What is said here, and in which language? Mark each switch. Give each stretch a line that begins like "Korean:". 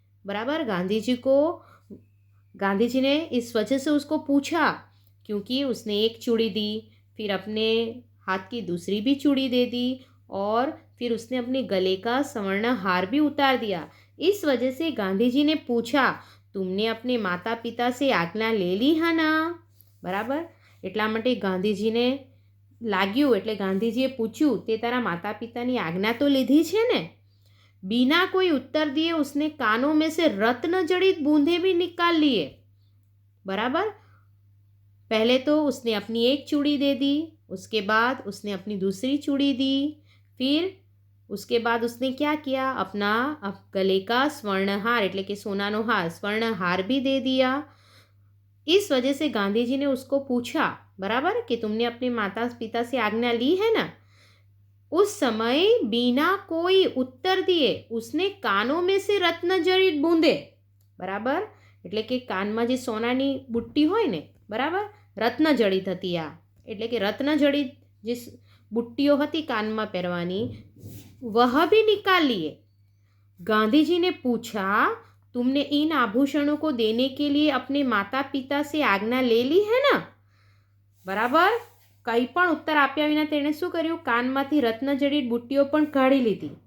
Hindi: बराबर गांधी जी ने इस वजह से उसको पूछा क्योंकि उसने एक चूड़ी दी, फिर अपने हाथ की दूसरी भी चूड़ी दे दी और फिर उसने अपने गले का स्वर्ण हार भी उतार दिया। इस वजह से गांधी जी ने पूछा, तुमने अपने माता पिता से आज्ञा ले ली है ना।
Gujarati: बराबर એટલા માટે ગાંધીજીને લાગ્યું એટલે ગાંધીજીએ પૂછ્યું, તે તારા માતા પિતાની આજ્ઞા તો લીધી છે ને।
Hindi: बिना कोई उत्तर दिए उसने कानों में से रत्न जड़ित बूंदे भी निकाल लिए। बराबर पहले तो उसने अपनी एक चूड़ी दे दी, उसके बाद उसने अपनी दूसरी चूड़ी दी, फिर उसके बाद उसने क्या किया, अपना गले का स्वर्णहार
Gujarati: એટલે કે સોનાનો હાર
Hindi: स्वर्णहार भी दे दिया। इस वजह से गांधी जी ने उसको पूछा, बराबर कि तुमने अपने माता पिता से आज्ञा ली है ना। उस समय बिना कोई उत्तर दिए उसने कानों में से रत्न जड़ित बूंदे, बराबर
Gujarati: એટલે કે કાનમાં જે સોનાની બુટ્ટી હોય ને, બરાબર રત્ન જડિત હતી આ એટલે કે રત્ન જડિત જે બુટ્ટીઓ હતી કાનમાં પહેરવાની,
Hindi: वह भी निकाल लिए। गांधी जी ने पूछा, तुमने इन आभूषणों को देने के लिए अपने माता पिता से आज्ञा ले ली है ना।
Gujarati: बराबर કંઈ પણ ઉત્તર આપ્યા વિના તેણે શું કર્યું, કાનમાંથી રત્નજડિત બુટ્ટીઓ પણ કાઢી લીધી।